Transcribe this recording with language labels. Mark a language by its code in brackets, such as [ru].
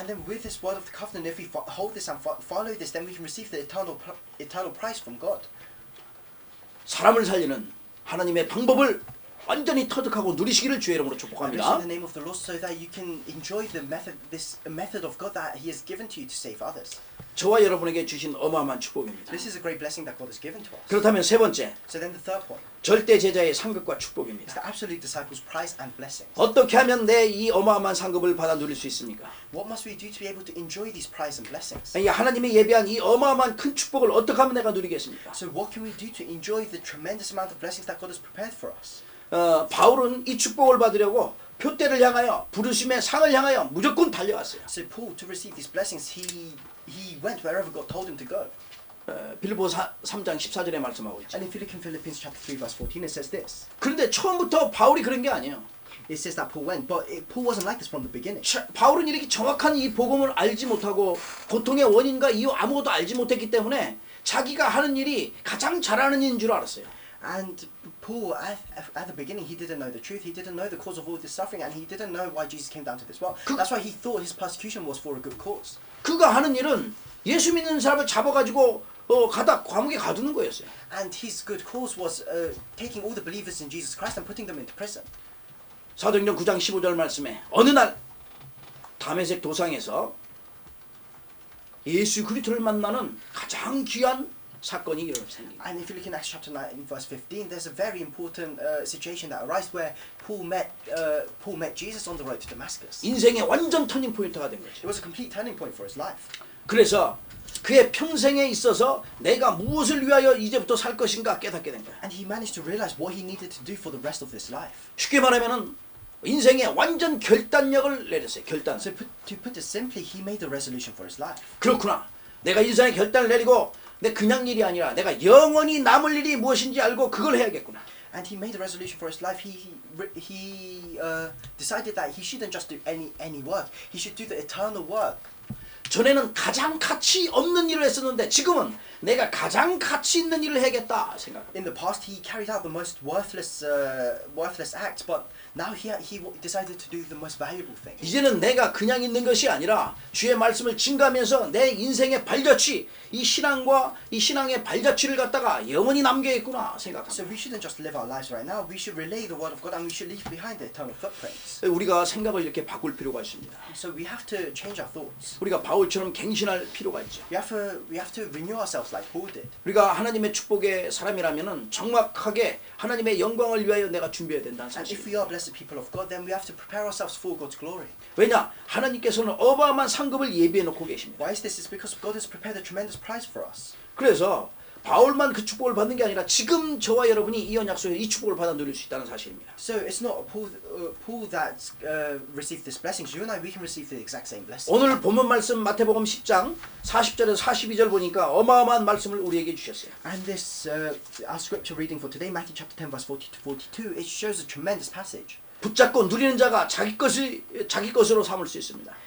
[en] And then with this word of the covenant, if we hold this and follow this, then we can receive the eternal prize from God. [ko] 사람을 살리는 하나님의 방법을 완전히 터득하고 누리시기를 주의 이름으로 [en] I bless [ko] 축복합니다. [en] you in the name of the Lord so that you can enjoy this method of God that He has given to you to save others. [ko] 저와 여러분에게 주신 어마어마한 축복입니다. [en] This is a great blessing that God has given to us. [ko] 그렇다면 세 번째, [en] So then the third point [ko] 절대 제자의 상급과 [en] is [ko] 축복입니다. [en] the absolute disciples' prize and blessings. [ko] 어떻게 하면 내 이 어마어마한 상급을 받아 누릴 수 있습니까? [en] What must we do to be able to enjoy these prize and blessings? [ko] 이 하나님이 예비한 이 어마어마한 큰 축복을 어떻게 하면 내가 누리겠습니까? [en] So what can we do to enjoy the tremendous amount of blessings that God has prepared for us? [ko] 바울은 이 축복을 받으려고 표대를 향하여 부르심의 상을 향하여 무조건 달려갔어요. [en] So Paul, to receive these blessings, he went wherever God told him to go. [ko] 빌립보 3장 14절에 말씀하고 있죠. [en] And if you look in Philippians chapter 3 verse 14, it says this. [ko] 그런데 처음부터 바울이 그런 게 아니에요. [en] It says that Paul went, but Paul wasn't like this from the beginning. [ko] 바울은 이렇게 정확한 이 복음을 알지 못하고 고통의 원인과 이유 아무것도 알지 못했기 때문에 자기가 하는 일이 가장 잘하는 일인 줄 알았어요. [en] And Paul, at the beginning, he didn't know the truth. He didn't know the cause of all this suffering, and he didn't know why Jesus came down to this world. That's why he thought his persecution was for a good cause. [ko] 그가 하는 일은 예수 믿는 사람을 잡아가지고 가다 감옥에 가두는 거였어요. [en] And his good cause was taking all the believers in Jesus Christ and putting them into prison. [ko] 사도행전 9장 15절 말씀에 어느 날 다메섹 도상에서 예수 그리스도를 만나는 가장 귀한 사건이 생깁니다. [en] And if you look in Acts chapter 9 verse 15, there's a very important situation that arises where Paul met Jesus on the road to Damascus. [ko] 인생의 완전 터닝 포인트가 된 [en] It [ko] 거죠. [en] was a complete turning point for his life. [ko] 그래서 그의 평생에 있어서 내가 무엇을 위하여 이제부터 살 것인가 깨닫게 된 거야. [en] And he managed to realize what he needed to do for the rest of his life. [ko] 쉽게 말하면은 인생의 완전 결단력을 내렸어요. 결단. [en] So to put it simply, he made a resolution for his life. [ko] 그렇구나. 내가 인생의 결단을 내리고 내 그냥 일이 아니라 내가 영원히 남을 일이 무엇인지 알고 그걸 해야겠구나. [en] And he made a resolution for his life. He decided that he shouldn't just do any work. He should do the eternal work. [ko] 전에는 가장 가치 없는 일을 했었는데 지금은 내가 가장 가치 있는 일을 해야겠다 생각합니다. [en] In the past, he carried out the most worthless act, but now he decided to do the most valuable thing. [ko] 이제는 내가 그냥 있는 것이 아니라 주의 말씀을 증거하면서 내 인생의 발자취, 이 신앙과 이 신앙의 발자취를 갖다가 영원히 남겨야겠구나 생각합니다. [en] So we shouldn't just live our lives right now. We should relay the word of God, and we should leave behind the eternal footprints. [ko] 우리가 생각을 이렇게 바꿀 필요가 있습니다. [en] So we have to change our thoughts. [ko] 우리가 바울처럼 갱신할 필요가 있죠. [en] We have to renew ourselves like Paul did. [ko] 우리가 하나님의 축복의 사람이라면은 정확하게 하나님의 영광을 위하여 내가 준비해야 된다는 [en] And if [ko] 사실. [en] we are blessed people of God, then we have to prepare ourselves for God's glory. [ko] 왜냐? 하나님께서는 어마어마한 상급을 예비해 놓고 계십니다. [en] Why is this? It's because God has prepared a tremendous prize for us. [ko] 그래서 바울만 그 축복을 받는 게 아니라 지금 저와 여러분이 이 언약 속에서 이 축복을 받아 누릴 수 있다는 사실입니다. [en] So it's not Paul that received these blessings. You and I, we can receive the exact same blessing. [ko] 오늘 본문 말씀 마태복음 10장 40절에서 42절 보니까 어마어마한 말씀을 우리에게 주셨어요. [en] And this, our scripture reading for today, Matthew chapter 10, verse 40 to 42, it shows a tremendous passage. [ko] 붙잡고 누리는 자가 자기 것으로 삼을 수 있습니다.